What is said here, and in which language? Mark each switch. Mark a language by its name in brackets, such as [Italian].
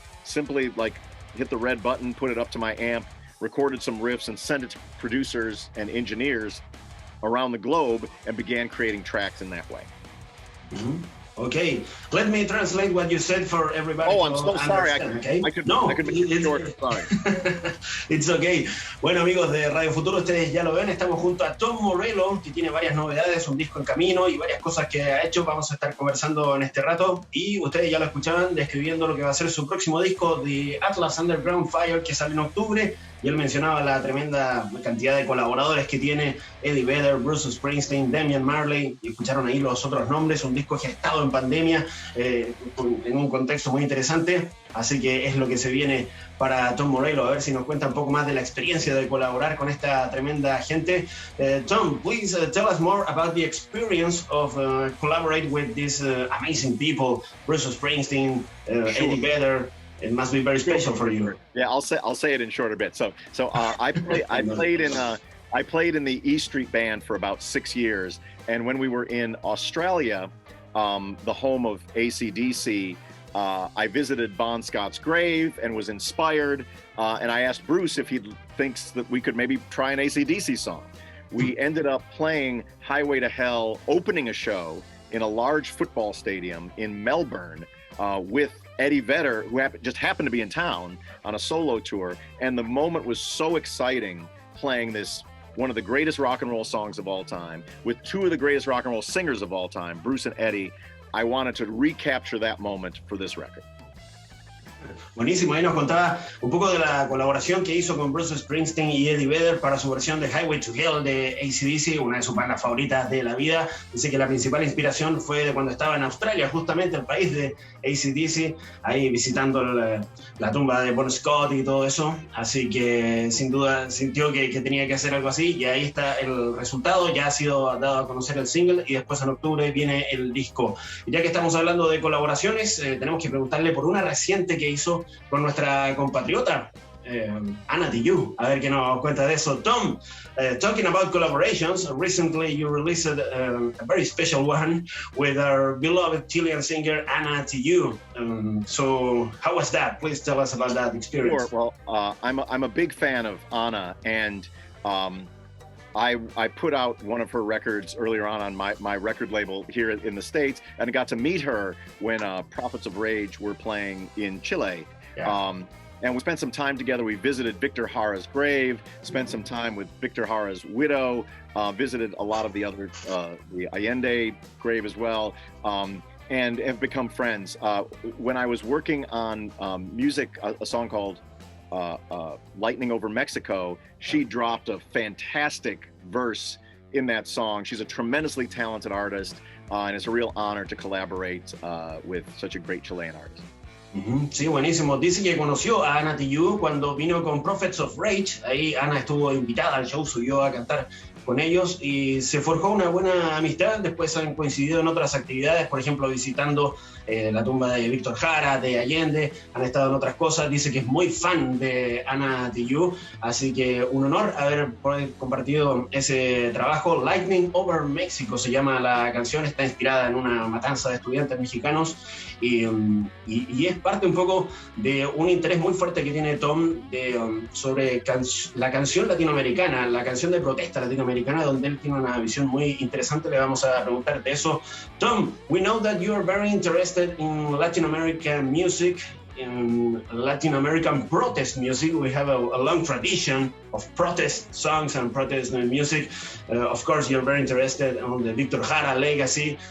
[English] Simply hit the red button, put it up to my amp, recorded some riffs, and sent it to producers and engineers around the globe, and began creating tracks in that way. Mm-hmm. Okay, let me translate what you said for everybody. Oh, I'm so sorry. I could make it short. Sorry. It's okay. [Spanish] Bueno, amigos de Radio Futuro, ustedes ya lo ven, estamos junto a Tom Morello, que tiene varias novedades, un disco en camino y varias cosas que ha hecho. Vamos a estar conversando en este rato y ustedes ya lo escuchaban describiendo lo que va a ser su próximo disco, The Atlas Underground Fire, que sale en octubre. Y él mencionaba la tremenda cantidad de colaboradores que tiene: Eddie Vedder, Bruce Springsteen, Damian Marley, y escucharon ahí los otros nombres. Un disco gestado en pandemia, en un contexto muy interesante, así que es lo que se viene para Tom Morello. A ver si nos cuenta un poco más de la experiencia de colaborar con esta tremenda gente. Tom, please tell us more about the experience of collaborate with these amazing people, Bruce Springsteen, Sure. Eddie Vedder. It must be very special for you. Yeah, I'll say it in short a bit. So I played in the E Street Band for about 6 years, and when we were in Australia, the home of AC/DC, I visited Bon Scott's grave and was inspired, and I asked Bruce if he thinks that we could maybe try an AC/DC song. We ended up playing Highway to Hell, opening a show in a large football stadium in Melbourne with Eddie Vedder, who just happened to be in town on a solo tour. And the moment was so exciting, playing this, one of the greatest rock and roll songs of all time, with two of the greatest rock and roll singers of all time, Bruce and Eddie. I wanted to recapture that moment for this record. Buenísimo, ahí nos contaba un poco de la colaboración que hizo con Bruce Springsteen y Eddie Vedder para su versión de Highway to Hell de AC/DC, una de sus bandas favoritas de la vida. Dice que la principal inspiración fue de cuando estaba en Australia, justamente el país de AC/DC, ahí visitando la tumba de Bon Scott y todo eso, así que sin duda sintió que tenía que hacer algo así, y ahí está el resultado. Ya ha sido dado a conocer el single y después en octubre viene el disco. Y ya que estamos hablando de colaboraciones, tenemos que preguntarle por una reciente que hizo con nuestra compatriota Ana Tijoux, a ver qué nos cuenta de eso. Tom, talking about collaborations, recently you released a very special one with our beloved Chilean singer Ana Tijoux. So how was that? Please tell us about that experience. Sure. Well, I'm a big fan of Ana, and I put out one of her records earlier on my record label here in the States, and I got to meet her when Prophets of Rage were playing in Chile. Yeah. And we spent some time together. We visited Victor Jara's grave, spent some time with Victor Jara's widow, visited a lot of the other, the Allende grave as well, and have become friends. When I was working on music, a song called Lightning Over Mexico, she dropped a fantastic verse in that song. She's a tremendously talented artist, and it's a real honor to collaborate with such a great Chilean artist. Sí, buenísimo. Dice que conoció a Ana Tijoux cuando vino con Prophets of Rage. Ahí Ana estuvo invitada al show, subió a cantar con ellos y se forjó una buena amistad. Después han coincidido en otras actividades, por ejemplo visitando la tumba de Víctor Jara, de Allende, han estado en otras cosas. Dice que es muy fan de Ana Tijoux, así que un honor haber compartido ese trabajo. Lightning Over Mexico se llama la canción, está inspirada en una matanza de estudiantes mexicanos y es parte un poco de un interés muy fuerte que tiene Tom sobre la canción latinoamericana, la canción de protesta latinoamericana, donde él tiene una visión muy interesante. [English] Le vamos a preguntar de eso. Tom, we know that you are very interested in Latin American music. in Latin American protest music. We have a long tradition of protest songs and protest music. Of course, you're very interested on the Victor Jara legacy.